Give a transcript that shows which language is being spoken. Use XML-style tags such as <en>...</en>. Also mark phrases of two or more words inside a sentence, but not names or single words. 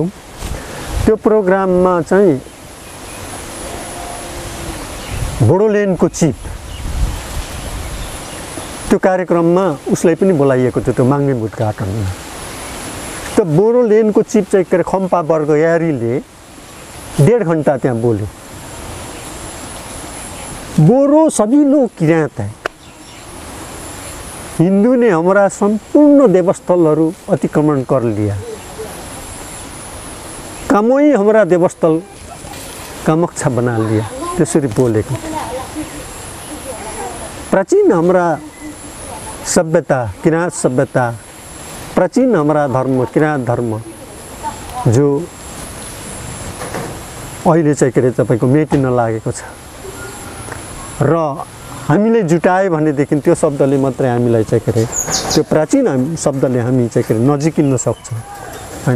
<ne>त्यो प्रोग्राममा चाहिँ बोडोल्यान्डको चिफ, त्यो कार्यक्रममा उसलाई पनि बोलाइएको थियो त्यो माङ्गिम उद्घाटनमा। त्यो बोडोल्यान्डको चिफ चाहिँ के अरे खम्पा बर्गयारीले 1.5 घन्टा त्यहाँ बोल्यो।</ne> <hi>बोरो सभी लोग किराँत है, हिंदू ने हमारा संपूर्ण देवस्थलहरू अतिक्रमण कर लिया, कामोई हमारा देवस्थल कामाख्या बना लिया।</hi> <ne>त्यसरी बोलेको।</ne> <hi>प्राचीन हमारा सभ्यता किराँत सभ्यता, प्राचीन हमारा धर्म किराँत धर्म जो</hi> <ne>अहिले चाहिँ के अरे तपाईँको मेटिन लागेको छ र हामीले जुटाए भनेदेखि त्यो शब्दले मात्रै हामीलाई चाहिँ के अरे त्यो प्राचीन शब्दले हामी चाहिँ के अरे नजिकिन सक्छौँ होइन।</ne>